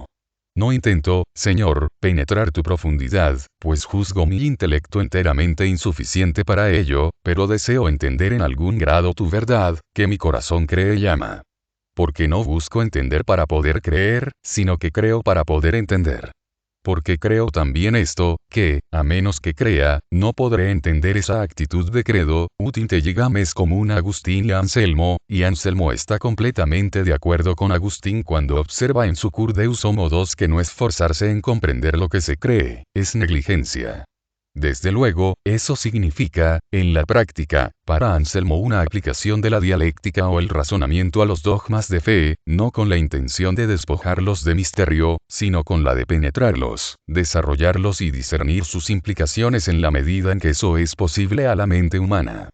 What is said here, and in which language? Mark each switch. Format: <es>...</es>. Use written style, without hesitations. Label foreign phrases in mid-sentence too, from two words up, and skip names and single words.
<es>No intento, Señor, penetrar tu profundidad, pues juzgo mi intelecto enteramente insuficiente para ello, pero deseo entender en algún grado tu verdad, que mi corazón cree y ama. Porque no busco entender para poder creer, sino que creo para poder entender. Porque creo también esto, que, a menos que crea, no podré entender esa actitud de</es> <la>credo, ut intelligam</la> <es>es común a Agustín y a Anselmo, y Anselmo está completamente de acuerdo con Agustín cuando observa en su Cur Deus Homo II que no esforzarse en comprender lo que se cree, es negligencia. Desde luego, eso significa, en la práctica, para Anselmo una aplicación de la dialéctica o el razonamiento a los dogmas de fe, no con la intención de despojarlos de misterio, sino con la de penetrarlos, desarrollarlos y discernir sus implicaciones en la medida en que eso es posible a la mente humana.</es>